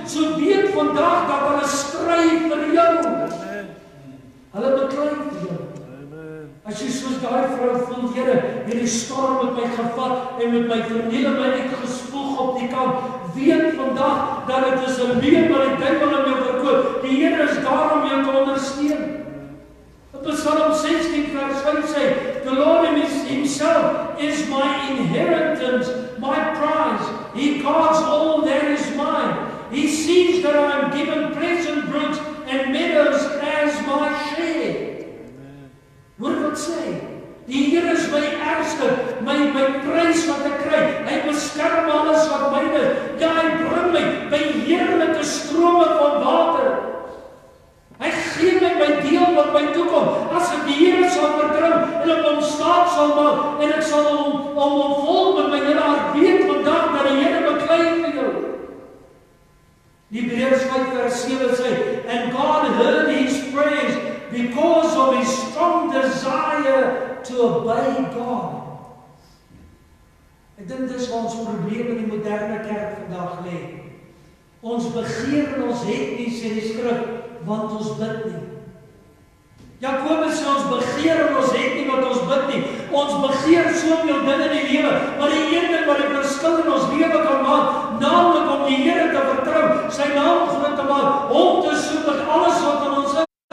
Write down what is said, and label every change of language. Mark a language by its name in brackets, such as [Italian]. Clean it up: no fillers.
[Afrikaans] So weet vandag dat hulle stry vir jou. Hulle beklei vir jou. As jy soos daai vrou voel, Here, hierdie storm het my gevat en met my verniele my uitgespoeg op die kant, weet vandag dat dit is 'n leuen wat die duiwel in jou verkoop. Die Here is daar om jou te ondersteun. Psalm 16 vers 5 sê, [English] the Lord himself is my inheritance, my prize. He guards all that is mine. He sees that I am given pleasant brooks and meadows as my share. [Afrikaans] Hoor wat sê? Die Here is my erfstuk, my prys wat ek kry. Hy beskerm alles wat myne is. Ja, hy bring my by heerlike strome van water. Hy gee my deel wat my toekom. As ek die Here sal vertrou en op hom staat sal maak en ek sal hom vol met my hele hart, weet vandag dat die Here beklei vir jou. Hebreërs 5 vers 7 sê, [English] and God heard his praise because of his strong desire to obey God. [Afrikaans] Ek dink dis waar ons probleem in die moderne kerk vandag lê. Ons begeer en ons het nie, sê die skrif, want ons bid nie. Jakobus sê ons begeer en ons het nie wat ons bid nie. Ons begeer soveel dinge in die lewe, maar die een ding wat die verskil in ons lewe kan maak, naamlik om die Here te vertrou, sy naam groot te maak, hom te soek met alles wat in ons is.